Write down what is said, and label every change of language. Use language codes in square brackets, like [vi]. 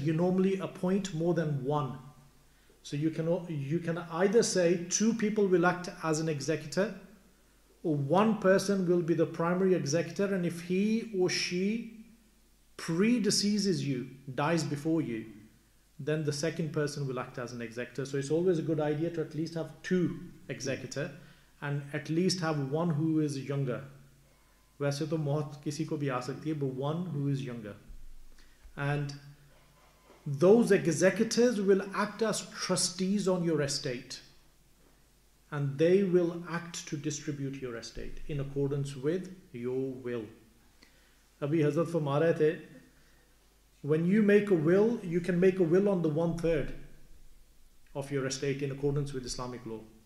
[en] You normally appoint more than one. So you can either say 2 people will act as an executor, or 1 person will be the primary executor, and if he or she predeceases you, dies before you, then the second person will act as an executor. So it's always a good idea to at least have two executor and at least have one who is younger. [hi] वैसे तो मौत किसी को भी आ सकती है, [en] but one who is younger. And those executors will act as trustees on your estate. And they will act to distribute your estate in accordance with your will. [hi] Abhi Hazrat फरमा रहे थे, [en] when you make a will, you can make a will on the 1/3 of your estate in accordance with Islamic law.